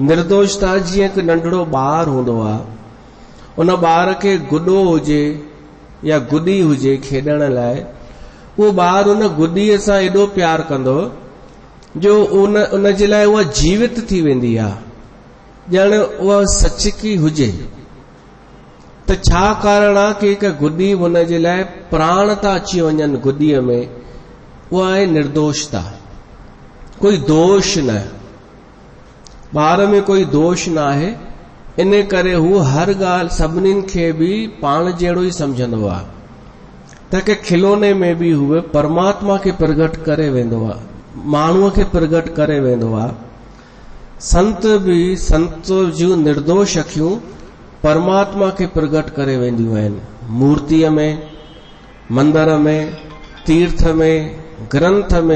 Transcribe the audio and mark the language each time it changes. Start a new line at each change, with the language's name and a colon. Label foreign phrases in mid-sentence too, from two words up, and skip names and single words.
Sindhi: निर्दोषता जीअं हिकु नंढड़ो ॿार हूंदो आहे, उन ॿार खे गुॾो हुजे या गुॾी हुजे खेॾण लाइ, उहो ॿार उन गुॾीअ सां एॾो प्यार कंदो जो उन जे लाइ उहा जीवित थी वेंदी आहे, ॼण उहा सचकी हुजे। त छा कारण आहे कि हिकु गुॾी हुन जे लाइ प्राण था अची वञनि गुॾीअ में, उहा आहे निर्दोषता। कोई दोष न, ॿार में कोई दोष न आहे, इन करे हू हर ॻाल्हि सभिनीनि खे बि पाण जहिड़ो ई समझंदो आहे। त के खिलौने में भी हुए परमात्मा के प्रगट करे वेंदो आहे, माण्हूअ खे प्रगट करे वेंदो आहे। संत भी संत जूं निर्दोष अखियूं परमात्मा के प्रगट करे वेंदियूं आहिनि, मूर्तिअ में, मंदर में, तीर्थ में, ग्रंथ में।